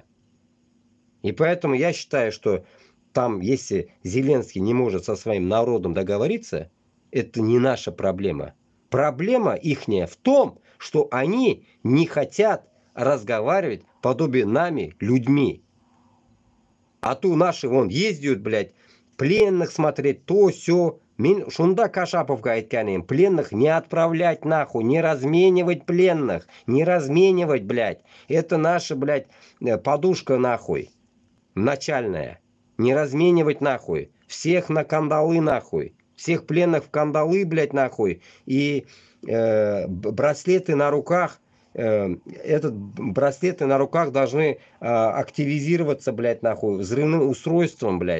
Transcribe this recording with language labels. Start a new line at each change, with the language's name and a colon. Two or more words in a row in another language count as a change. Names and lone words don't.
Russian: И поэтому я считаю, что там, если Зеленский не может со своим народом договориться, это не наша проблема. Проблема ихняя в том, что они не хотят разговаривать подобие нами людьми. А то наши вон ездят, блядь, пленных смотреть, то, сё.
Tatar: Шунда Кашаповка айтканем,
Russian: пленных не отправлять нахуй, не разменивать пленных, не разменивать, блядь. Это наша, блядь, подушка нахуй, начальная. Не разменивать нахуй, всех на кандалы нахуй. Всех пленных в кандалы, блядь, нахуй. И браслеты на руках, браслеты на руках должны активизироваться, блядь, нахуй, взрывным устройством, блядь.